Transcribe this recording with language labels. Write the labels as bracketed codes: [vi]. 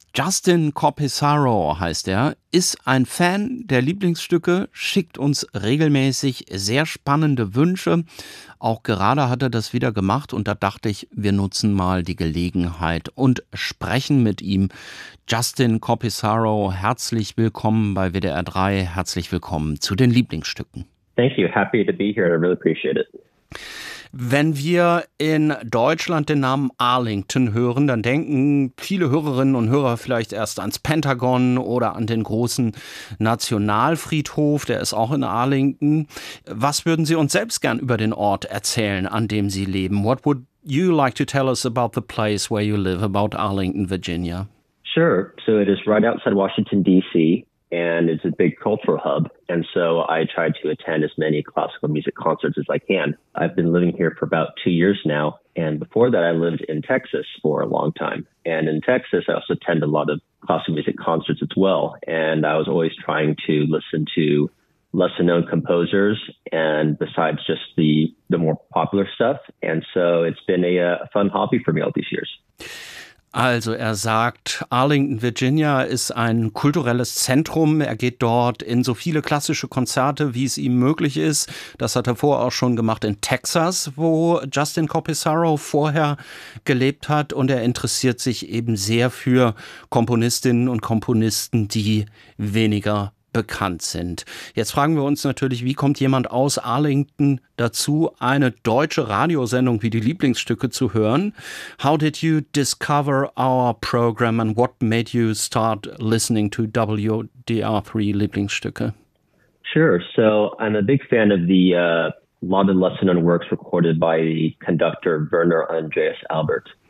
[de] Justin Copisaro heißt er, ist ein Fan der Lieblingsstücke, schickt uns regelmäßig sehr spannende Wünsche. Auch gerade hat er das wieder gemacht und da dachte ich, wir nutzen mal die Gelegenheit und sprechen mit ihm. Justin Copisaro, herzlich willkommen bei WDR 3, herzlich willkommen zu den Lieblingsstücken. [en] Thank you, happy to be here, I really appreciate it. [de] Wenn wir in Deutschland den Namen Arlington hören, dann denken viele Hörerinnen und Hörer vielleicht erst ans Pentagon oder an den großen Nationalfriedhof, der ist auch in Arlington. Was würden Sie uns selbst gern über den Ort erzählen, an dem Sie leben? [en] What would you like to tell us about the place where you live, about Arlington, Virginia? Sure. So it is right outside Washington, D.C., and it's a big cultural hub. And so I try to attend as many classical music concerts as I can. I've been living here for about 2 years now. And before that, I lived in Texas for a long time. And in Texas, I also attend a lot of classical music concerts as well. And I was always trying to listen to lesser known composers and besides just the more popular stuff. And so it's been a fun hobby for me all these years. [de] Also er sagt, Arlington, Virginia ist ein kulturelles Zentrum. Er geht dort in so viele klassische Konzerte, wie es ihm möglich ist. Das hat er vorher auch schon gemacht in Texas, wo Justin Copisaro vorher gelebt hat. Und er interessiert sich eben sehr für Komponistinnen und Komponisten, die weniger bekannt sind. Jetzt fragen wir uns natürlich, wie kommt jemand aus Arlington dazu, eine deutsche Radiosendung wie die Lieblingsstücke zu hören? [en] How did you discover our program and what made you start listening to WDR3 Lieblingsstücke? Sure. So I'm a big fan of the lot of lesson and works recorded by the conductor Werner Andreas Albert.